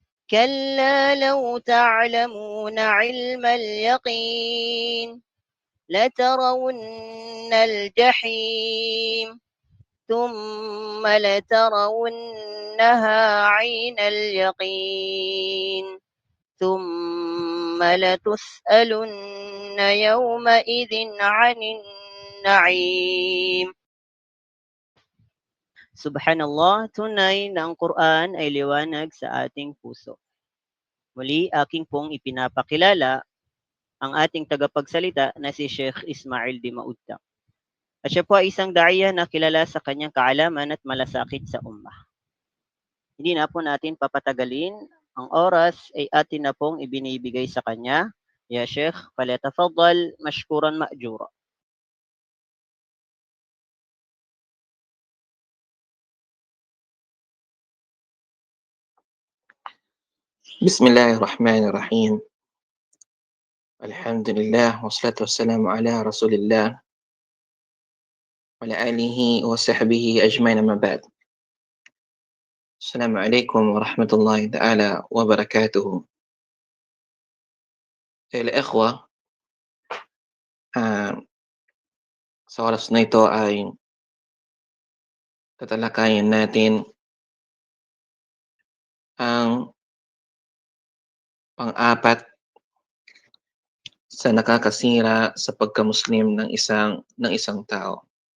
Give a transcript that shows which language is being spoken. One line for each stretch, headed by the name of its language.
Arabic: كلا لو تعلمون علم اليقين لترون الجحيم ثم لترونها عين اليقين ثم لتسألن يومئذ عن النعيم.
Filipino: Subhanallah, tunay na ang Quran ay liwanag sa ating puso. Muli, aking pong ipinapakilala ang ating tagapagsalita na si Sheikh Ismail Dimauta. At siya po ay isang da'iyah na kilala sa kanyang kaalaman at malasakit sa ummah. Hindi na po natin papatagalin. Ang oras ay atin na pong ibinibigay sa kanya.
Arabic: Ya Sheikh, falyatafaddal mashkuran ma'jura. بسم الله الرحمن الرحيم. الحمد لله والصلاة والسلام على رسول الله وعلى آله وصحبه أجمعين أما بعد. السلام عليكم ورحمة الله تعالى وبركاته.
Filipino: الإخوة, sa oras na ito ay tatalakayin natin ang pang-apat sa nakakasira sa pagka-Muslim ng isang tao.